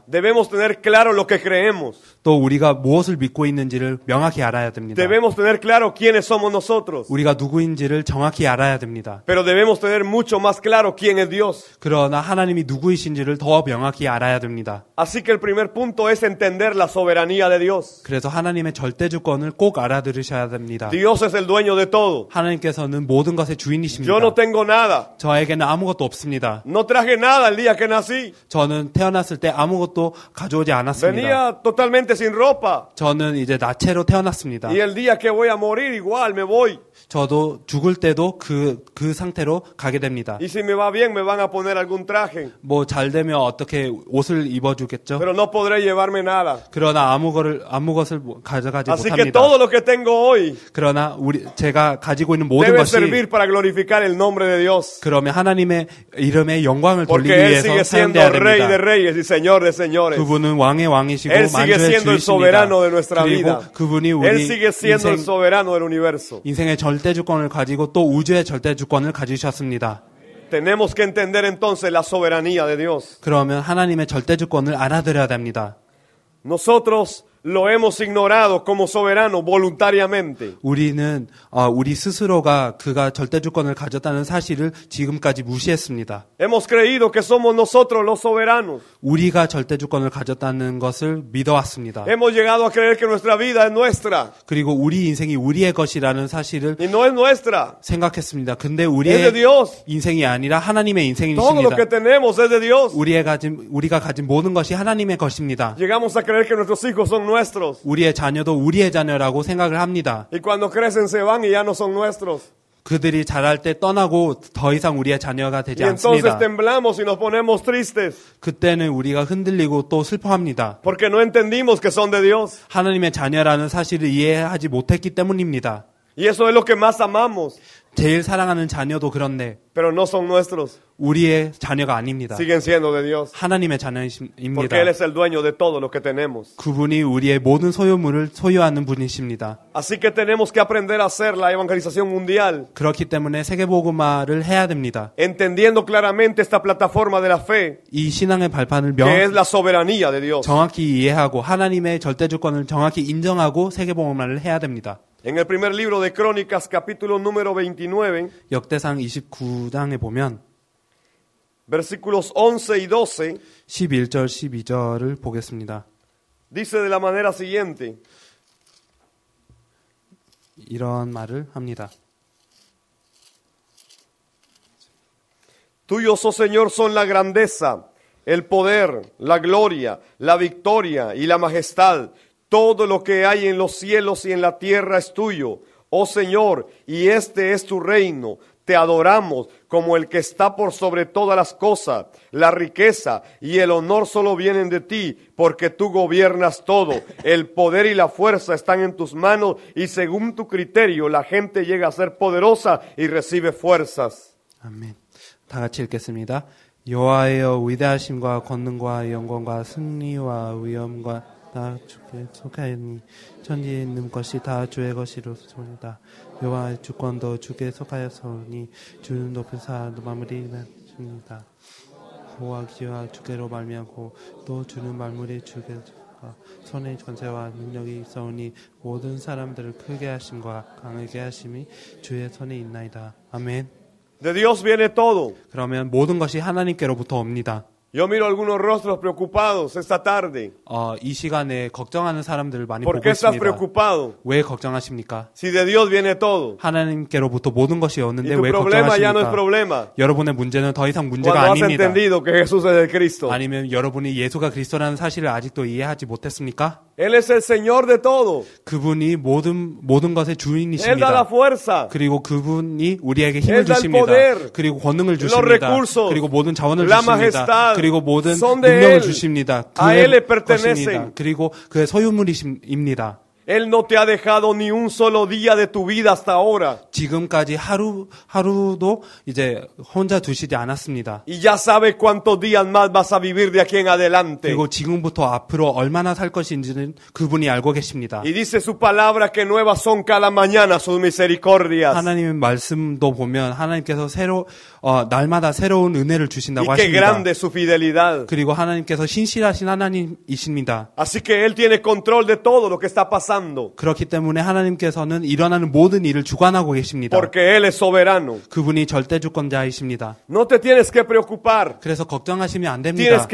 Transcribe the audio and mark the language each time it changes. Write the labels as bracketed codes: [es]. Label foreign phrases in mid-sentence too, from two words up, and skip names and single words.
[es] Debemos tener claro lo que creemos. [ko] 또 우리가 무엇을 믿고 있는지를 명확히 알아야 됩니다. [es] Debemos tener claro quiénes somos nosotros. [ko] 우리가 누구인지를 정확히 알아야 됩니다. [es] Pero debemos tener mucho más claro quién es Dios. [ko] 그러나 하나님이 누구이신지를 더 명확히 알아야 됩니다. [es] Así que el primer punto es entender la soberanía de Dios. [ko] 그래서 하나님의 절대주권을 꼭 알아들으셔야 됩니다. [es] Dios es el dueño de todo. [ko] 하나님께서는 모든 것의 주인이십니다. [es] Yo no tengo nada. [ko] 저에게는 아무것도 없습니다. [es] No traje nada el día que nací. [ko] 저는 태어났을 때 아무것도 가져오지 않았습니다. [es] Venía totalmente sin ropa. [ko] 저는 이제 나체로 태어났습니다. [es] Y el día que voy a morir igual me voy. [ko] 저도 죽을 때도 그 상태로 가게 됩니다. [es] Y si me va bien me van a poner algún traje. [ko] 뭐 잘 되면 어떻게 옷을 입어주겠죠? [es] Pero no podré llevarme nada. [ko] 그러나 아무 것을 가져가지 [es] Así que [ko] 못합니다. [es] todo lo que tengo hoy [ko] 그러나 제가 가지고 있는 모든 [es] debe [ko] 것이 [es] servir para glorificar el nombre de Dios. [ko] 그러면 하나님의 이름의 영광을 돌리기 [es] Porque Él [ko] 위해서 [es] sigue siendo [ko] 사용돼야 [es] Rey de [ko] 됩니다. [es] Reyes y Señor de Señores. [ko] 그분은 왕의 왕이시고 [es] Él sigue [ko] 만주의 [es] siendo el [ko] 주이십니다. [es] soberano de nuestra [ko] 그리고 [es] vida. [ko] 그분이 [es] Él [ko] 우리 [es] sigue siendo el soberano del universo. [ko] 인생의 절대주권을 가지고 또 우주의 절대주권을 가지셨습니다. [es] Tenemos que entender entonces la soberanía de Dios. [ko] 그러면 하나님의 절대주권을 알아들어야 됩니다. [es] Nosotros lo hemos ignorado como soberano voluntariamente. [ko] 우리는 우리 스스로가 그가 절대 주권을 가졌다는 사실을 지금까지 무시했습니다. [es] Hemos creído que somos nosotros los soberanos. [ko] 우리가 절대 주권을 가졌다는 것을 믿어왔습니다. [es] Hemos llegado a creer que nuestra vida es nuestra [ko] 그리고 우리 인생이 우리의 것이라는 사실을 [es] y no es nuestra. [ko] 생각했습니다. 근데 [es] Es de [ko] 우리의 [es] Dios. [ko] 인생이 아니라 하나님의 [es] Todo lo [ko] 인생이십니다. [es] que tenemos es de Dios. [ko] 우리가 가진 모든 것이 하나님의 것입니다. [es] Llegamos a creer que nuestros hijos son nuestros. [ko] 우리의 자녀도 우리의 자녀라고 생각을 합니다. [es] Y cuando crecen se van y ya no son nuestros. [ko] 그들이 자랄 때 떠나고 더 이상 우리의 자녀가 되지 [es] Y entonces [ko] 않습니다. [es] temblamos y nos ponemos tristes [ko] 그때는 우리가 흔들리고 또 슬퍼합니다. [es] porque no entendimos que son de Dios. [ko] 하나님의 자녀라는 사실을 이해하지 못했기 때문입니다. [es] Y eso es lo que más amamos, [ko] 제일 사랑하는 자녀도 그런데 [es] pero no son nuestros. [ko] 우리의 자녀가 아닙니다. [es] Siguen siendo de Dios. [ko] 하나님의 [es] Porque [ko] 자녀입니다. [es] Él es el dueño de todo lo que tenemos. [ko] 그분이 우리의 모든 소유물을 소유하는 분이십니다. [es] Así que tenemos que aprender a hacer la evangelización mundial, [ko] 그렇기 때문에 세계복음화를 해야 됩니다. [es] entendiendo claramente esta plataforma de la fe, [ko] 이 신앙의 발판을 [es] que es la soberanía de Dios. [ko] 정확히 이해하고 하나님의 절대주권을 정확히 인정하고 세계복음화를 해야 됩니다. [es] En el primer libro de Crónicas, capítulo número 29, [ko] 역대상 29장에 보면 [es] versículos 11 y 12, [ko] 11절 12절을 보겠습니다. [es] dice de la manera siguiente: [ko] 이런 말을 합니다. [es] Tuyos, oh Señor, son la grandeza, el poder, la gloria, la victoria y la majestad. Todo lo que hay en los cielos y en la tierra es tuyo, oh Señor, y este es tu reino. Te adoramos como el que está por sobre todas las cosas. La riqueza y el honor solo vienen de ti, porque tú gobiernas todo. El poder y la fuerza están en tus manos, y según tu criterio la gente llega a ser poderosa y recibe fuerzas. [ko] 아멘. 다 같이 읽겠습니다. 여호와여, 위대하심과 권능과 영광과 승리와 위엄과 다 주께 속하였니, 천지에 있는 것이 다 주의 것이로소이다. 여호와의 주권도 주께 속하였으니 주는 높은 산도 마무리하십니다. 보호와 기와 주께로 말미암고 또 주는 만물이 주께로 손의 전세와 능력이 있사오니 모든 사람들을 크게 하심과 강하게 하심이 주의 손에 있나이다. 아멘. [es] De Dios viene todo. [ko] 그러면 모든 것이 하나님께로부터 옵니다. [es] Yo miro algunos rostros preocupados esta tarde. [ko] 이 시간에 걱정하는 사람들을 많이 [es] ¿Por [ko] 보고 [es] qué estás [ko] 있습니다. [es] preocupado? [ko] 왜 걱정하십니까? [es] Si de Dios viene todo. [ko] 하나님께로부터 모든 것이 [es] Y [ko] 오는데 [es] tu [ko] 왜 [es] problema ya no es [ko] 걱정하십니까? [es] problema. [ko] 여러분의 문제는 더 이상 문제가 [es] Cuando has [ko] 아닙니다. [es] entendido que Jesús es el Cristo. [ko] 아니면 여러분이 예수가 그리스도라는 사실을 아직도 이해하지 못했습니까? [es] Él es el Señor de todo. [ko] 그분이 모든 것의 [es] Él da la [ko] 주인이십니다. [es] fuerza, [ko] 그리고 그분이 우리에게 [es] Él [ko] 힘을 [es] da el [ko] 주십니다. [es] poder, [ko] 그리고 권능을 [es] los [ko] 주십니다. [es] recursos, [ko] 그리고 모든 자원을 [es] la [ko] 주십니다. [es] majestad, [ko] 그리고 모든 [es] son de [ko] 능력을 [es] Él. [ko] 주십니다. [es] A Él le [ko] 그의 [es] pertenecen. [ko] 것입니다. 그리고 그의 소유물입니다. [es] Él no te ha dejado ni un solo día de tu vida hasta ahora. [ko] 지금까지 하루도 이제 혼자 두시지 않았습니다. [es] Y ya sabes cuántos días más vas a vivir de aquí en adelante. [ko] 그리고 지금부터 앞으로 얼마나 살 것인지는 그분이 알고 계십니다. [es] Y dice su palabra que nuevas son cada mañana sus misericordias. [ko] 하나님의 말씀도 보면 하나님께서 날마다 새로운 은혜를 주신다고 [es] Y qué [ko] 하십니다. [es] grande es su fidelidad. [ko] 그리고 하나님께서 신실하신 하나님이십니다. [es] Así que Él tiene control de todo lo que está pasando. [ko] 그렇기 때문에 하나님께서는 일어나는 모든 일을 주관하고 계십니다. [es] Porque Él es soberano. [ko] 그분이 절대주권자이십니다. [es] No te tienes que preocupar. [ko] 그래서 걱정하시면 안 [es] Tienes [ko] 됩니다.